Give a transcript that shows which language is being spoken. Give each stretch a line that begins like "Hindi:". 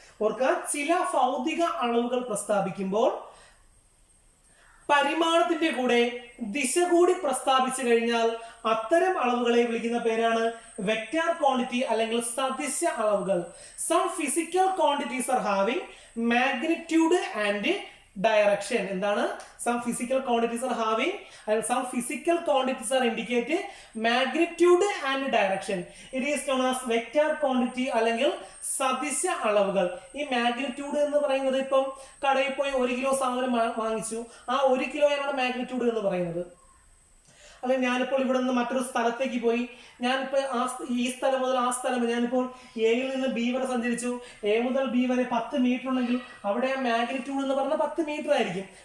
Malayalam: ഓർക്കുക, ചില ഭൗതിക അളവുകൾ പ്രസ്താവിക്കുമ്പോൾ പരിമാണത്തിന്റെ കൂടെ ദിശ കൂടി പ്രസ്താവിച്ചു കഴിഞ്ഞാൽ അത്തരം അളവുകളെ വിളിക്കുന്ന പേരാണ് വെക്റ്റാർ ക്വാണ്ടിറ്റി അല്ലെങ്കിൽ സദിശ അളവുകൾ.
English: Some physical quantities are having magnitude and direction.
Malayalam: എന്താണ്?
English: some physical quantities are having and some physical quantities are indicate magnitude and direction. It is known as vector quantity
Malayalam: അല്ലെങ്കിൽ സദിശ അളവുകൾ. ഈ മാഗ്നിറ്റ്യൂഡ് എന്ന് പറയുന്നത്, ഇപ്പം കടയിൽ പോയി 1 കിലോ സാധനം വാങ്ങിച്ചു, ആ 1 കിലോയാണ് മാഗ്നിറ്റ്യൂഡ് എന്ന് പറയുന്നത്. അല്ലെങ്കിൽ ഞാനിപ്പോൾ ഇവിടെ നിന്ന് മറ്റൊരു സ്ഥലത്തേക്ക് പോയി, ഞാനിപ്പോൾ ഈ സ്ഥലം മുതൽ ആ സ്ഥലം, ഞാനിപ്പോൾ എയിൽ നിന്ന് ബി വരെ സഞ്ചരിച്ചു, എ മുതൽ ബി വരെ 10 മീറ്റർ ഉണ്ടെങ്കിൽ അവിടെ ആ മാഗ്നിറ്റ്യൂഡ് എന്ന് പറഞ്ഞാൽ 10 മീറ്റർ ആയിരിക്കും.